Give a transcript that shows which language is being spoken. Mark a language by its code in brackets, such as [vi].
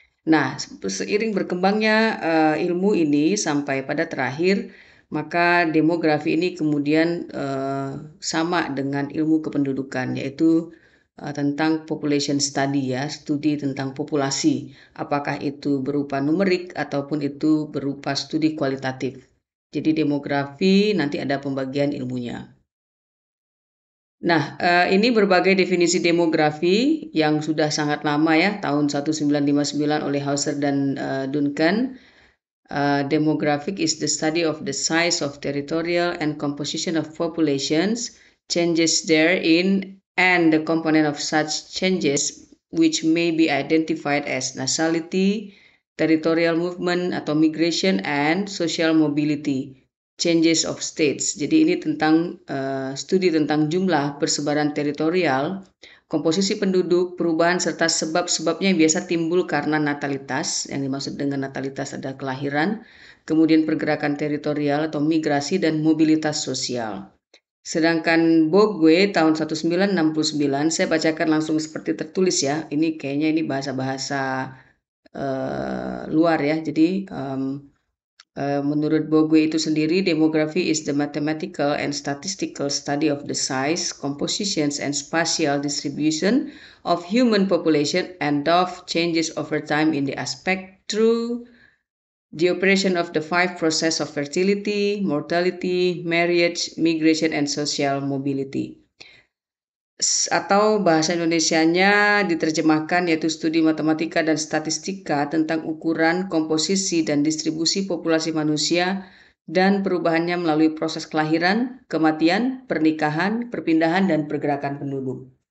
[id] Nah, seiring berkembangnya ilmu ini sampai pada terakhir, maka demografi ini kemudian sama dengan ilmu kependudukan, yaitu tentang population study ya, studi tentang populasi, apakah itu berupa numerik ataupun itu berupa studi kualitatif. Jadi demografi nanti ada pembagian ilmunya. Nah, ini berbagai definisi demografi yang sudah sangat lama ya, tahun 1959 oleh Hauser dan Duncan. [en] Demographic is the study of the size of territorial and composition of populations, changes therein, and the component of such changes which may be identified as nationality, territorial movement atau migration, and social mobility, changes of states. [id] Jadi ini tentang studi tentang jumlah persebaran teritorial, komposisi penduduk, perubahan serta sebab-sebabnya yang biasa timbul karena natalitas. Yang dimaksud dengan natalitas adalah kelahiran, kemudian pergerakan teritorial atau migrasi, dan mobilitas sosial. Sedangkan Bogue tahun 1969, saya bacakan langsung seperti tertulis ya. Ini kayaknya ini bahasa-bahasa luar ya. [en] Jadi menurut Bogue itu sendiri, demography is the mathematical and statistical study of the size, compositions, and spatial distribution of human population and of changes over time in the aspect through the operation of the 5 process of fertility, mortality, marriage, migration, and social mobility. [id] Atau bahasa Indonesianya diterjemahkan yaitu studi matematika dan statistika tentang ukuran, komposisi, dan distribusi populasi manusia dan perubahannya melalui proses kelahiran, kematian, pernikahan, perpindahan, dan pergerakan penduduk.